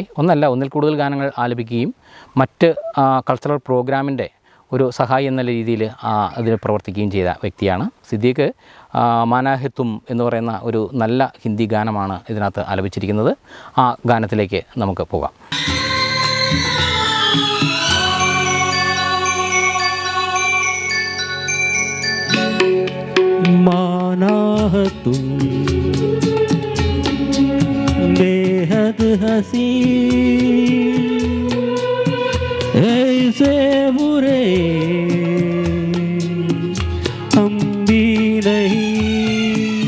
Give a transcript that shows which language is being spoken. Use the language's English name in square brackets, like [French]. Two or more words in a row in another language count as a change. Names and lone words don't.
[Malayalam] ഒന്നിൽ കൂടുതൽ ഗാനങ്ങൾ ആലപിക്കുകയും മറ്റ് കൾച്ചറൽ പ്രോഗ്രാമിൻ്റെ ഒരു സഹായി എന്ന രീതിയിൽ അതിന് പ്രവർത്തിക്കുകയും ചെയ്ത വ്യക്തിയാണ് സിദ്ദീഖ്. മാനാഹിത്തും എന്ന് പറയുന്ന ഒരു നല്ല ഹിന്ദി ഗാനമാണ് ഇതിനകത്ത് ആലപിച്ചിരിക്കുന്നത്. ആ ഗാനത്തിലേക്ക് നമുക്ക് പോകാം. [Hindi] मानाहतुम बेहद हसी ऐसे बुरे हम भी नहीं.